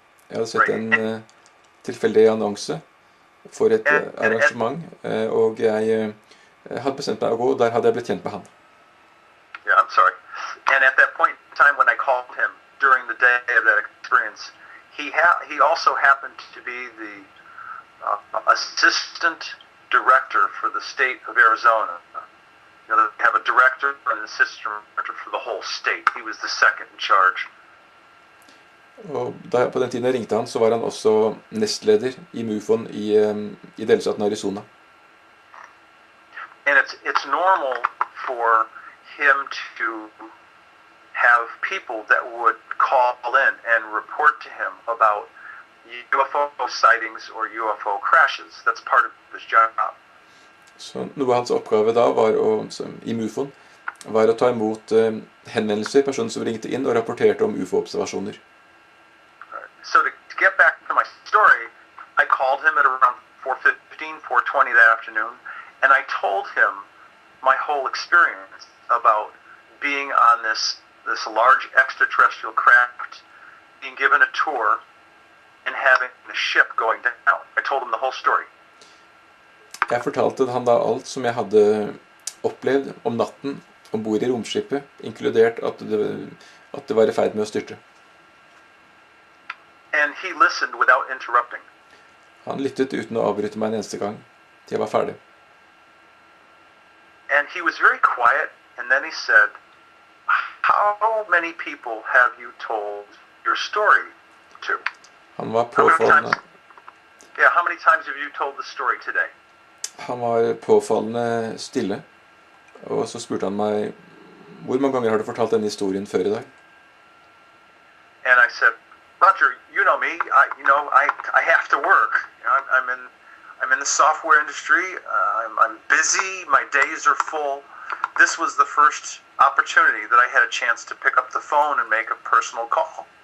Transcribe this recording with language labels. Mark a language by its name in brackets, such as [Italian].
[Norwegian] Jeg hadde sett en tilfeldig annonse for et arrangement, og jeg hadde bestemt meg å gå, og der hadde jeg blitt kjent med han. [English] Yeah, I'm sorry. And at that point in time when I called him during the day of that experience, he also happened to be the assistant director for the state of Arizona. They have a director and an assistant director for the whole state. He was the second in charge. [Norwegian] Og på den tiden jeg ringte han, så var han også nestleder i MUFON i delstaten Arizona. [English] And it's normal for him to have people that would call in and report to him about UFO sightings or UFO crashes. That's part of his job. [Norwegian] Så noe av hans oppgave da var i MUFON var å ta imot henvendelser, personer som ringte inn og rapporterte om UFO-observasjoner. [English] So to get back to my story, I called him at around 4:15, 4:20 that afternoon, and I told him my whole experience about being on this large extraterrestrial craft, being given a tour, and having the ship going down. I told him the whole story. [Norwegian] Jeg fortalte han da alt som jeg hadde opplevd om natten ombord i romskipet, inkludert at det var i ferd med å styrte. [English] And he listened without interrupting. [Norwegian] Han lyttet uten å avbryte meg en eneste gang til jeg var ferdig. [English] And he was very quiet, and then he said, "How many people have you told your story to?" [Norwegian] Han var påfallende. [English] Yeah, how many times have you told the story today? [Norwegian] Han var påfallende stille, og så spurte han meg, hvor mange ganger har du fortalt denne historien før i dag? [English] And I said, Roger, you know me. I have to work. I'm in the software industry. I'm busy. My days are full. This was the first opportunity that I had a chance to pick up the phone and make a personal call.